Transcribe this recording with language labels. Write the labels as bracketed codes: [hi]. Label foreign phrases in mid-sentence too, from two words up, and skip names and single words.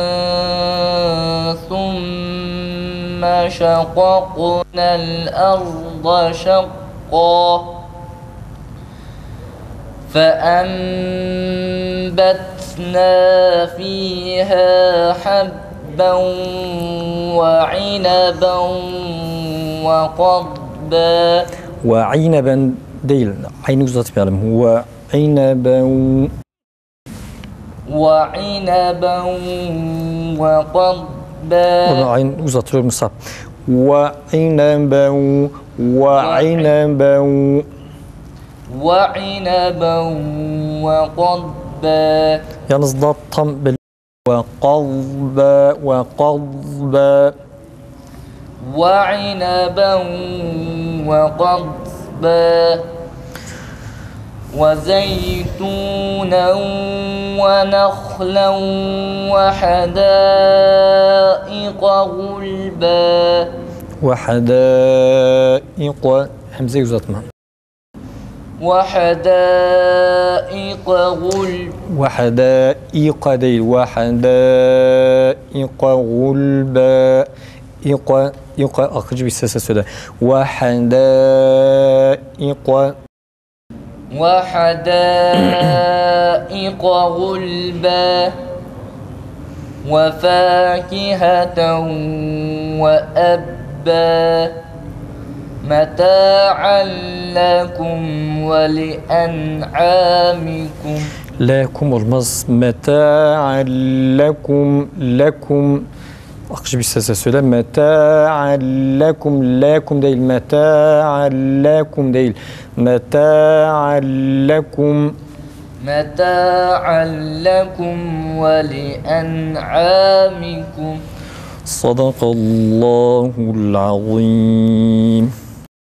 [ar] ثم شققنا الأرض شقا فأنبتنا فيها حبا وعنبا وقضبا. [tr] وعنبا değil, aynı uzatmayalım. [ar] وعنبا وعنبا وقضبا. [tr] Onu aynı uzatıyor Musab. [ar] وعنبا وعنبا وعنبا وقضبا. [tr] Yalnız da tam belli. [ar] وقضبا وقضبا وعنبا وقضبا وزيتونا ونخلا وحدائق غلبا. وحدائق همزة uzatma. وحدائق غلبا. وحدائق değil. وحدائق غلبا. [tr] İq akıcı bir sesle söyle. [ar] وحدائق وحدائق غلبا وفاكهة وأبا متاعا لكم ولأنعامكم. [tr] Lekum olmaz. [ar] متاعا لكم [tr] lekum akıcı bir sesle söyle. [ar] متاعا لكم lekum değil. متاعا لكم değil. متاعا لكم متاعا لكم ولأنعامكم. صدق الله العظيم.